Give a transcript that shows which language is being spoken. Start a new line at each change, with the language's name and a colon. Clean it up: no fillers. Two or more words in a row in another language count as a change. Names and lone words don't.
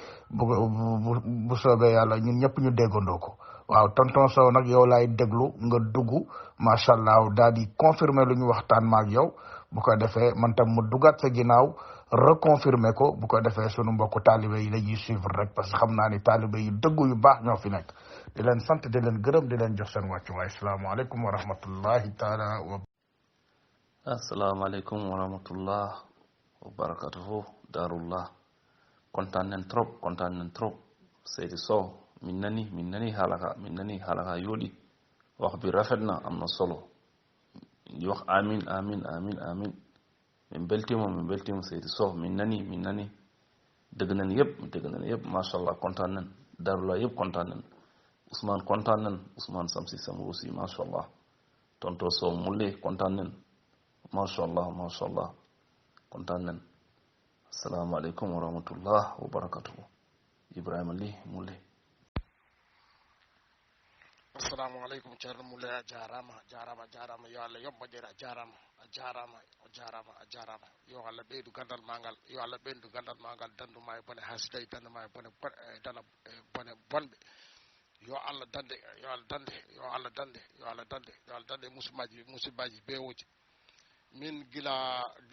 Wolof: bu soobee yàlla ñun ñëpp ñu déggandoo ko waaw tonton Sow nag yow laay déglu nga dugg
Arabic: ما شاء الله
Wolof: daal di confirmer lu ñu waxtaan ma ak yow bu ko defee man tam mu duggaat sa ginnaaw reconfirmer ko bu ko defee sunu mbokku taalibe yi dañuy suivre rek parce que xam naa ni taalibe yu dëggu yu baax ñoo fi nekk di leen sant di leen gërëm di leen jox seen wàccuwaay
Arabic: السلام عليكم ورحمة الله تعالى و. السلام عليكم ورحمة الله وبركاته
Wolof: daarullah kontaan nañ trop Seydi Sow
Fula: min nani halaka yooɗi
Wolof: wax bi rafet na am na solo di wax amin
Fula: min beltimo
Wolof: Seydi Sow
Fula: min nani
Wolof: dëgg nañ yëpp
Arabic: ما شاء الله
Wolof: kontaan nañ daarullah yëpp kontaan nañ Ousmane kontaan nañ Ousmane Samsi Samarousi
Arabic: ما شاء الله
Wolof: tonto Sow mulle kontaan nañ
Arabic: ما شاء الله
Wolof: kontaan nañ
Arabic: السلام عليكم ورحمة الله وبركاته
Wolof: Ibrahima Ly Moule.
Fula: assalamualeykum ceerno Moule a jarama
Arabic: yo Allah
Fula: yoɓɓoɗere a jarama yo Allah ɓeydu gandal ma ngal yo Allah ɓeydu gandal ma ngal danduma e bone hasdayi danduma e bone bonɓe yo Allah dande musibaji bewoji min gila